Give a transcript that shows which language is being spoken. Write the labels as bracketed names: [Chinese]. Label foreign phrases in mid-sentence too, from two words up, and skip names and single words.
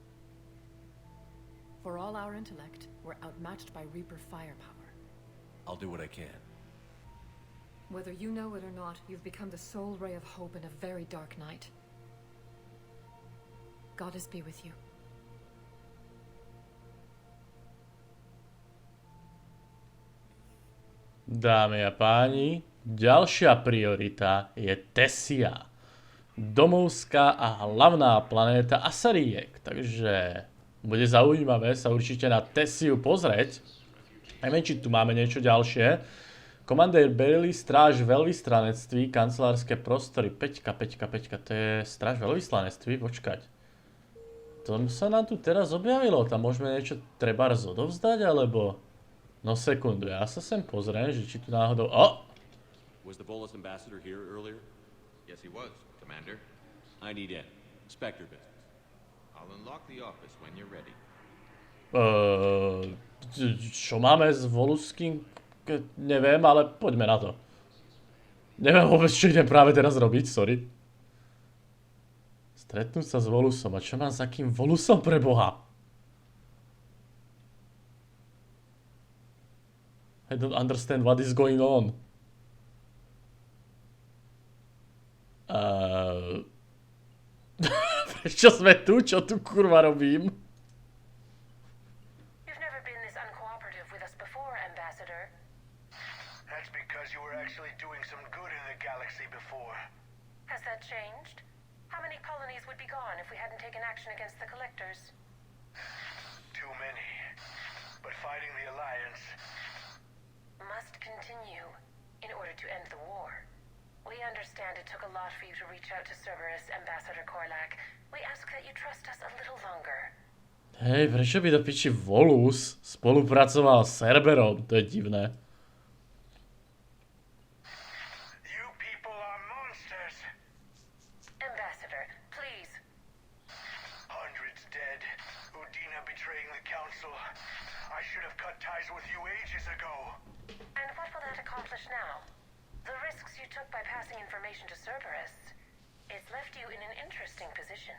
[English] For all our intellect, we're outmatched by Reaper firepower. I'll do what I can. Whether you know it or not, you've become the sole ray of hope in a very dark night. Goddess be with you. [Slovak] Dámy a páni, ďalšia priorita je Thessia. Domovská a hlavná planéta Asariek. Takže bude zaujímavé sa určite na Thessiu pozrieť. Neviem, či tu máme niečo ďalšie. Komandér Bailey, stráž veľvyslanectví, kancelárske prostory. 5, to je stráž veľvyslanectví, počkať. To sa nám tu teraz objavilo, tam môžeme niečo trebárs odovzdať, alebo... No sekundu, ja sa sem pozriem, že či tu náhodou... [English] Was the Bolus ambassador here earlier? Yes, he was, Commander. I need in. Spectre business. I'll unlock the office when you're ready. [Slovak] Čo máme s Voluským? Neviem, ale poďme na to. Neviem vôbec, čo idem práve teraz robiť, sorry. Stretnúť sa s Volusom. A čo mám s akým Volusom pre Boha? [English] I don't understand what is going on. [Slovak] Prečo sme tu? Čo tu kurva robím? [English] You've never been this uncooperative with us before, Ambassador. That's because you were actually doing some good in the galaxy before. Has that changed? How many colonies would be gone if we hadn't taken action against the Collectors? Too many. But fighting the Alliance... must continue in order to end the war. We understand it took a lot for you to reach out to Cerberus, Ambassador Korlak. We ask that you trust us a little longer. [Slovak] Hej, prečo by do piči Volus spolupracoval s Cerberom? To je divné. [English] You people are monsters. Ambassador, please. Hundreds dead. Udina betraying the council. I should have cut ties with you ages ago. And what will that accomplish now? The risks you took by passing information to Cerberus, it's left you in an interesting position.